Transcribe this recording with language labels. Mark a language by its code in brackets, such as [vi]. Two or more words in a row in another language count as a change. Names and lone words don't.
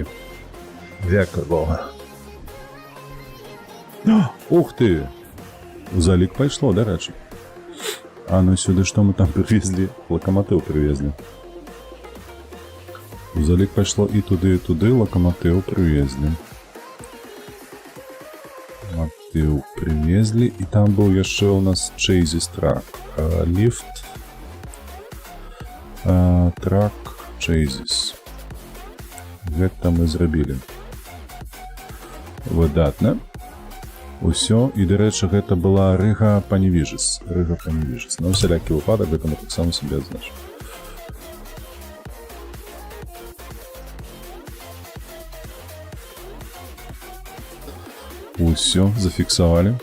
[uk] Дякую Богу. [ru] Ух ты! [uk] В залик пошло, до речі. [ru] А ну сюда что мы там привезли? Локомотив привезли. [uk] В залик пошло и туди, локомотив привезли. [ru] Локомотив привезли, и там был еще у нас Chassis трак. Лифт. Трак Chassis. [be] Гэта мы зрабілі. Выдатна. Усё, і, дарэчы, гэта была Рыга Паневіжыс. Рыга Паневіжыс. На ўсялякі выпадак гэта мы таксама сабе адзначым. Усё, зафіксавалі.